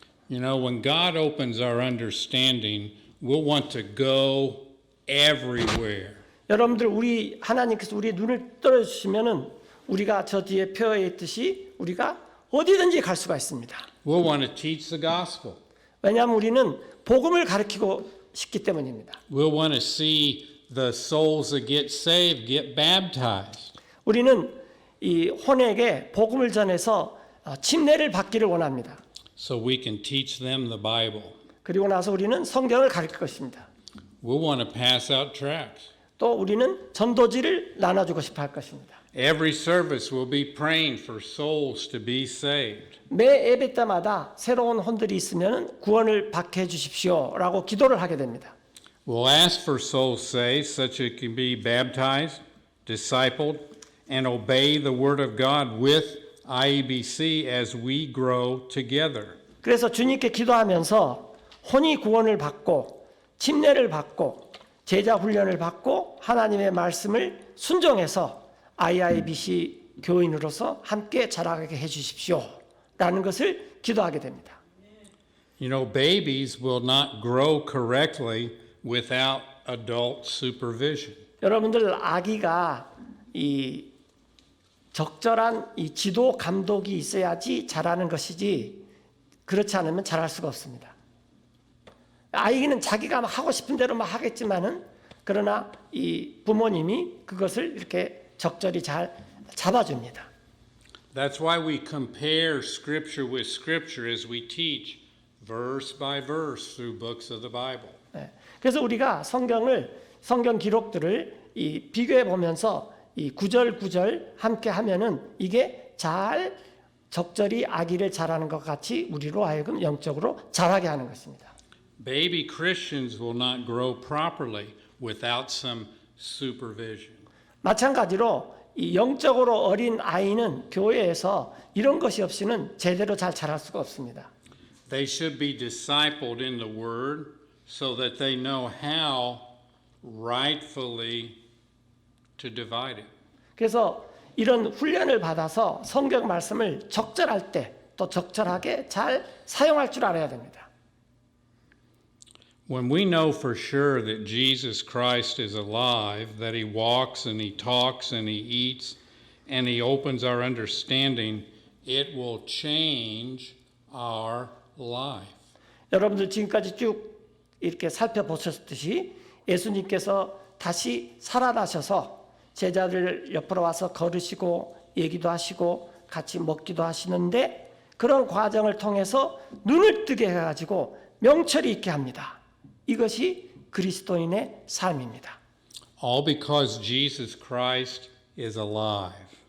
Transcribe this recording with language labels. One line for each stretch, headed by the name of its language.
English: You know, when God opens our understanding, we'll want to go everywhere.
Korean: 여러분들 우리 하나님께서 우리 눈을 떠 주시면은 우리가 저 뒤에 표에 있듯이 우리가 어디든지 갈 수가 있습니다.
English: We'll want to teach the gospel.
Korean: 왜냐하면 우리는 복음을 가르치고 싶기 때문입니다.
English: We'll want to see the souls that get saved get baptized.
Korean: 우리는 이 혼에게 복음을 전해서 침례를 받기를 원합니다.
English: So we can teach them the Bible.
Korean: 그리고 나서 우리는 성경을 가르칠 것입니다.
English: We'll want to pass out tracts.
Korean: 또 우리는 전도지를 나눠주고 싶어 할 것입니다.
English: Every service will be praying for souls to be saved.
Korean: 매 예배 때마다 새로운 혼들이 있으면 구원을 받게 해주십시오라고 기도를 하게 됩니다.
English: We'll ask for souls saved such it can be baptized, discipled, and obey the Word of God with IEBC as we grow together.
Korean: 그래서 주님께 기도하면서 혼이 구원을 받고 침례를 받고 제자 훈련을 받고 하나님의 말씀을 순종해서 IIBC 교인으로서 함께 자라게 해주십시오라는 것을 기도하게 됩니다.
English: You know, babies will not grow correctly without adult supervision.
Korean: 여러분들 아기가 이 적절한 이 지도 감독이 있어야지 자라는 것이지 그렇지 않으면 자랄 수가 없습니다. 아이는 자기가 하고 싶은 대로 막 하겠지만은 그러나 이 부모님이 그것을 이렇게 적절히 잘 잡아줍니다.
English: That's why we compare Scripture with Scripture as we teach verse by verse through books of the Bible.
Korean: 네. 그래서 우리가 성경 기록들을 이 비교해 보면서 이 구절 함께 하면은 이게 잘 적절히 아기를 자라는 것 같이 우리로 하여금 영적으로 자라게 하는 것입니다.
English: Baby Christians will not grow properly without some supervision.
Korean: 마찬가지로 이 영적으로 어린 아이는 교회에서 이런 것이 없이는 제대로 잘 자랄 수가 없습니다.
English: They should be discipled in the Word so that they know how rightfully to divide it.
Korean: 그래서 이런 훈련을 받아서 성경 말씀을 적절할 때 또 적절하게 잘 사용할 줄 알아야 됩니다.
English: When we know for sure that Jesus Christ is alive, that he walks and he talks and he eats and he opens our understanding, it will change our life.
Korean: 여러분들 지금까지 쭉 이렇게 살펴보셨듯이 예수님께서 다시 살아나셔서 제자들 옆으로 와서 걸으시고 얘기도 하시고 같이 먹기도 하시는데 그런 과정을 통해서 눈을 뜨게 해가지고 명철이 있게 합니다. 이것이 그리스도인의 삶입니다.
English: All because Jesus Christ is alive.